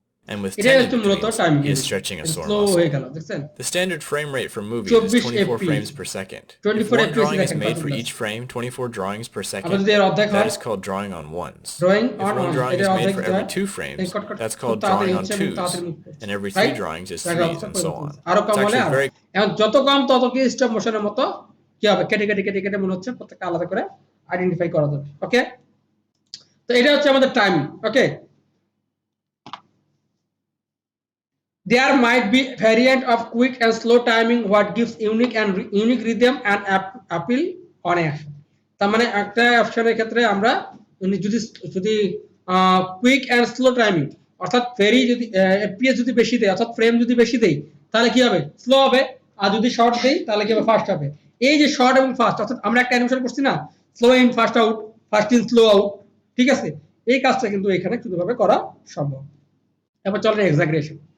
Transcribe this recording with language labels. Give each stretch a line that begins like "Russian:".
English: And with 10 in-betweens, he is stretching a sore muscle. The standard frame rate for movies is 24 frames per second. If one drawing is made for each frame, 24 drawings per second, that is called drawing on ones. If one drawing is made for every 2 frames, that's called drawing on twos. And every 3 drawings is threes, and so on. It's actually very
Bangla: এখন যত কম তত কি stop মোশনের মতো কি হবে, কেটে মনে হচ্ছে প্রত্যেকটা আলাদা করে আইডেন্টিফাই করা যাবে। ওকে, তো এটা হচ্ছে আমাদের timing.
English: Okay, there might be variant of quick and slow timing what gives unique rhythm and appeal on action।
Bangla: তার মানে একটা অপশনের ক্ষেত্রে আমরা যদি কুইক এন্ড স্লো টাইমিং অর্থাৎ ভেরি যদি এফপিএস যদি বেশি দেয় অর্থাৎ ফ্রেম যদি বেশি দেই তাহলে কি হবে, স্লো হবে, আর যদি শর্ট দেই তাহলে কি হবে, ফাস্ট হবে। এই যে শর্ট এবং ফাস্ট অর্থাৎ আমরা একটা অ্যানিমেশন করছি না, slow in fast out, fast in slow out, ঠিক আছে, এই কাজটা কিন্তু এখানে শুধুভাবে করা সম্ভব। এবার চলেন এক্সাগ্রেশন।